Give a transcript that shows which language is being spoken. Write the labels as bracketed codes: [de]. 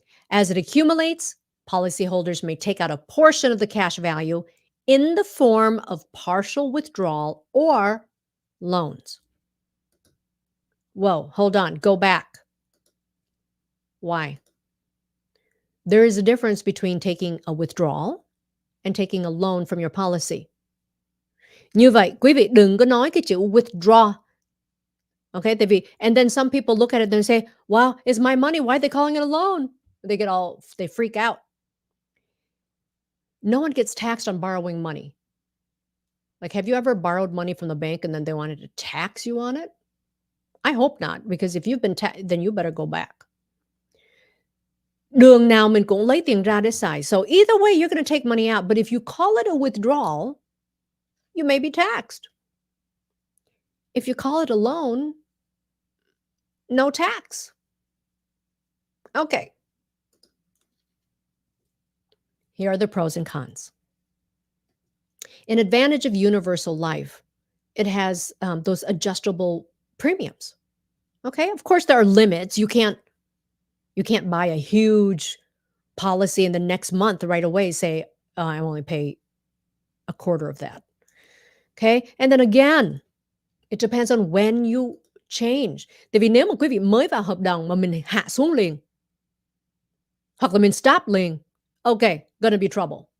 [en] As it accumulates, policyholders may take out a portion of the cash value in the form of partial withdrawal or loans. Whoa, hold on, go back. Why? There is a difference between taking a withdrawal and taking a loan from your policy. [vi] Như vậy, quý vị đừng có nói cái chữ withdraw. [en] Okay, and then some people look at it and say, wow, it's my money. Why are they calling it a loan? They freak out. No one gets taxed on borrowing money. Like, have you ever borrowed money from the bank and then they wanted to tax you on it? I hope not, because if you've been then you better go back. [vi] Đường nào mình cũng lấy tiền ra để xài. [en] So either way, you're going to take money out. But if you call it a withdrawal, you may be taxed. If you call it a loan, no tax. Okay. Here are the pros and cons. An advantage of universal life, it has those adjustable premiums. Okay. Of course, there are limits. You can't buy a huge policy and the next month right away say, I only pay a quarter of that. Okay. And then again, it depends on when you change. [vi] Tại vì nếu mà quý vị mới vào hợp đồng mà mình hạ xuống liền, hoặc là mình stop liền, [en] okay, gonna be trouble.